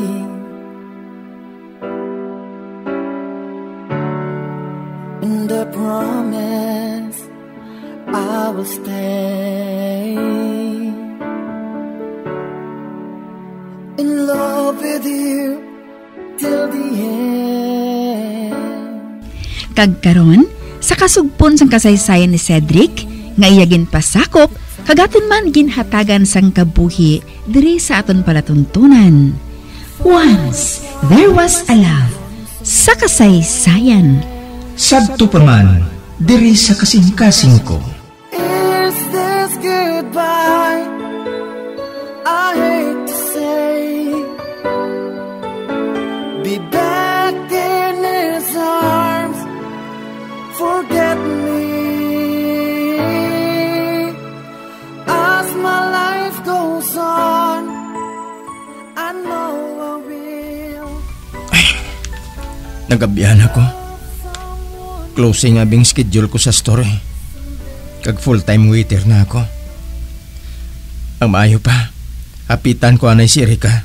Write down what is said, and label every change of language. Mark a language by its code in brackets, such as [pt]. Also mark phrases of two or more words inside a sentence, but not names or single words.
[en] And I promise I will stay in love with you till the end. [hil] Kagkaron sa kasugpon sang kasaysayan ni Cedric, nga iyagin pasakop, kagaton man ginhatagan sang kabuhi diri sa aton palatuntunan. [en] Once there was a love [hil] sa kasaysayan. Sadto pa man diri sa kasing-kasing ko. [en] Is this goodbye? I hate to say, be back in his arms. Forget me as my life goes on. I know I will. [hil] Ay, nagabihan ako. Closing abing schedule ko sa store. Kag [en] full-time waiter [hil] na ako. Ang maayo pa, hapitan ko anay si Erika.